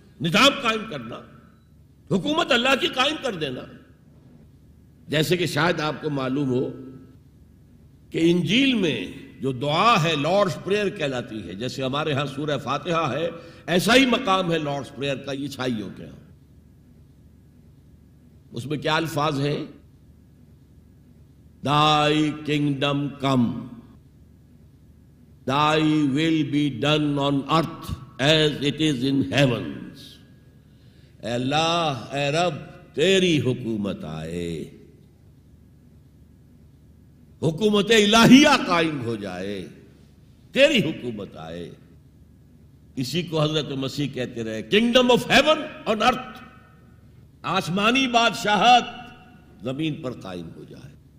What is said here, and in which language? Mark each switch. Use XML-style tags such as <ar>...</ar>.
<ur>نظام قائم کرنا, حکومت اللہ کی قائم کر دینا. جیسے کہ شاید آپ کو معلوم ہو کہ انجیل میں جو دعا ہے لارڈز پریئر کہلاتی ہے, جیسے ہمارے ہاں سورہ فاتحہ ہے, ایسا ہی مقام ہے لارڈز پریئر کا عیسائیوں کے ہاں. اس میں کیا الفاظ ہیں؟</ur> <en>Thy kingdom come, Thy will be done on earth as it is in heaven.</en> <ur>اے اللہ, اے رب, تیری حکومت آئے, حکومت الہیہ قائم ہو جائے, تیری حکومت آئے. اسی کو حضرت مسیح کہتے رہے,</ur> <en>kingdom of heaven on earth,</en> <ur>آسمانی بادشاہت زمین پر قائم ہو جائے.</ur>